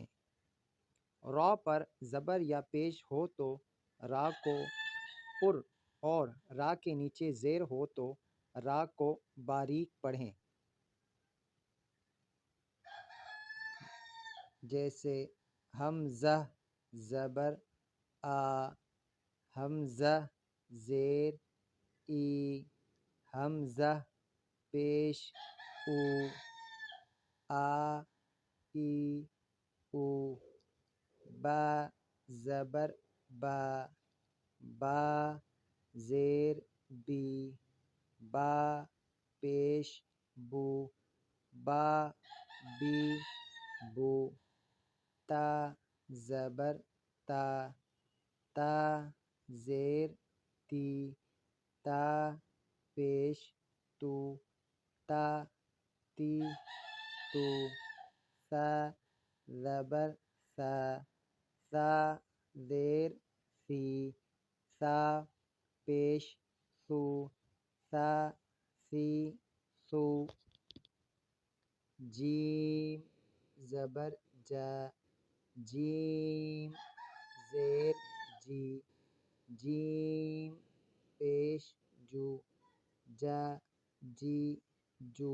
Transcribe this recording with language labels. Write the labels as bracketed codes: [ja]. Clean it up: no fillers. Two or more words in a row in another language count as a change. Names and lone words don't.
[ur] را پر زبر یا پیش ہو تو را کو پر اور را کے نیچے زیر ہو تو را کو باریک پڑھیں۔ جیسے حمزہ زبر آ، حمزہ زیر ای، حمزہ پیش او، آ ای او۔ با زبر با، با زیر بی، با پیش بو، با بی بو۔ تا زبر تا، تا زیر تی، تا پیش تو، تا تی تو۔ ثا زبر ثا، ثا زیر ثی، ثا پیش ثو، ثا ثی ثو۔ جیم زبر جا، جیم زیر جی، جیم پیش جو، جا جی جو۔